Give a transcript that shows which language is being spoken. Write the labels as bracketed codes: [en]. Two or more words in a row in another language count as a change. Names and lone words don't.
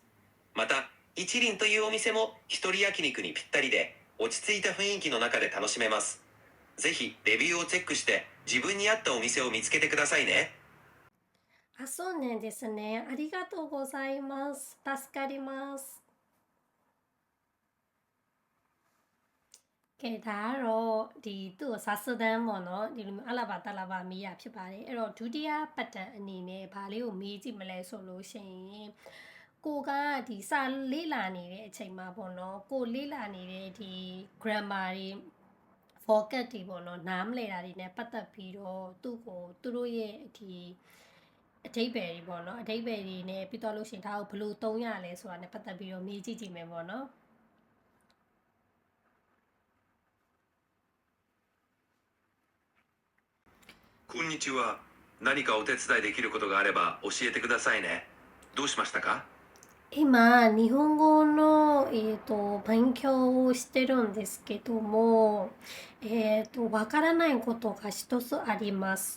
[ja] また一輪というお店も一人焼肉にぴったりで落ち着いた雰囲気の中で楽しめます。ぜひレビューをチェックして自分に合ったお店を見つけてくださいね。あ、そうなんですね。ありがとうございます。助かります。 [my] ကဲဒါကတော့သူ့ကိုစာစတန်းပေါ့နော်ဒီလိုမျိုးအလာဘာတလာဘာမေးရဖြစ်ပါတယ်အဲ့တော့ဒုတိယ ပတ်တန်အနေနဲ့ဘာလေးကိုမေးကြည့်မလဲဆိုလို့ရှိရင်ကိုကဒီစာလေ့လာနေတဲ့အချိန်မှာပေါ့နော်ကိုလေ့လာနေတဲ့ဒီ grammar တွေ vocab တွေပေါ့နော်နားမလည်တာတွေနဲ့ပတ်သက်ပြီးတော့သူတို့ရဲ့ဒီအဓိပ္ပာယ်တွေပေါ့နော်အဓိပ္ပာယ်တွေနဲ့ပြီးတော့လို့ရှိရင်ဒါကိုဘယ်လိုသုံးရလဲဆိုတာနဲ့ပတ်သက်ပြီးတော့မေးကြည့်ကြည့်မယ်ပေါ့နော် [ja] こんにちは。何かお手伝いできることがあれば教えてくださいね。どうしましたか？今、日本語の、勉強をしてるんですけども、わからないことが一つあります。